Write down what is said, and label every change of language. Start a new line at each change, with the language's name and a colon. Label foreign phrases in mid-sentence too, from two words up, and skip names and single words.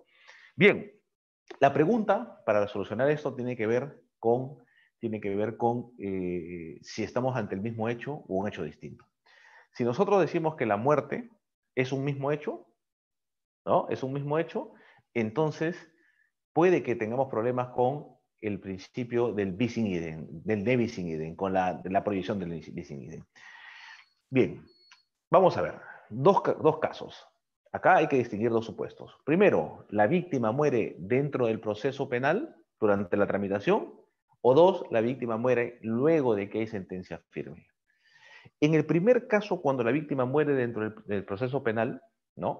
Spanish: Bien, la pregunta para solucionar esto tiene que ver con si estamos ante el mismo hecho o un hecho distinto. Si nosotros decimos que la muerte es un mismo hecho, ¿no? Es un mismo hecho, entonces puede que tengamos problemas con el principio del
Latin: bis in idem,
Spanish: del
Latin: ne bis in idem,
Spanish: con la prohibición del
Latin: bis in idem.
Spanish: Bien, vamos a ver, dos casos. Acá hay que distinguir dos supuestos. Primero, la víctima muere dentro del proceso penal durante la tramitación, o dos, la víctima muere luego de que hay sentencia firme. En el primer caso, cuando la víctima muere dentro del proceso penal, ¿no?